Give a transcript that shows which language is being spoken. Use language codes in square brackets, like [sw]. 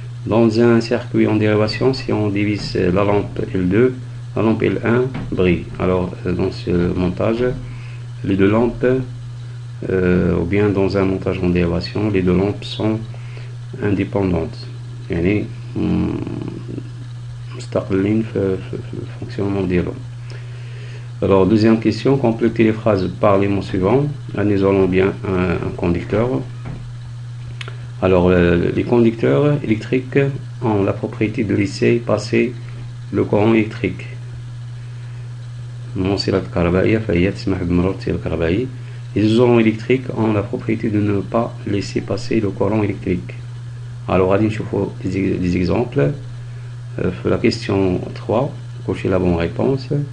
[fr] Dans un circuit en dérivation, si on divise la lampe L2, la lampe L1 brille. Alors, dans ce montage, les deux lampes, ou bien dans un montage en dérivation, les deux lampes sont indépendantes. [ar] يعني مستقلين في fonctionnement ديالهم. [fr] Alors, deuxième question, complétez les phrases par les mots suivants. En isolant bien un conducteur. Alors, les conducteurs électriques ont la propriété de laisser passer le courant électrique. [ar] الموصلات الكهربائية فهي تسمح بمرور التيار الكهربائي. [fr] Les isolants électriques ont la propriété de ne pas laisser passer le courant électrique. Alors, [ar] غادي نشوفوا [fr] des exemples. La question 3, cochez la bonne réponse.